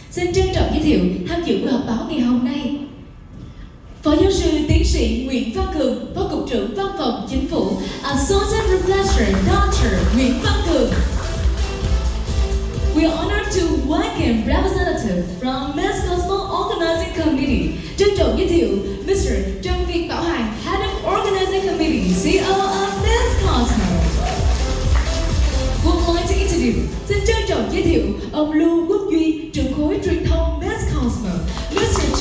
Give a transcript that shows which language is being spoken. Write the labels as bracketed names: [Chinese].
[Vietnamese] Xin trân trọng giới thiệu tham dự buổi họp báo ngày hôm nay. Phó giáo sư tiến sĩ Nguyễn Văn Cường, Phó Cục trưởng Văn phòng Chính phủ, [English] Associate Professor Dr. [Vietnamese] Nguyễn Văn Cường. [English] We are honored to welcome representative from Miss Cosmo Organizing Committee. [Vietnamese] Trân trọng giới thiệu [English] Mr. Trần Việt Bảo Hoàng, Head of Organizing Committee, CEO of Miss Cosmo. Would like to introduce, [Vietnamese] xin trân trọng giới thiệu ông Lưu Quốc Duy, trưởng khối truyền thông Miss Cosmo, Mr.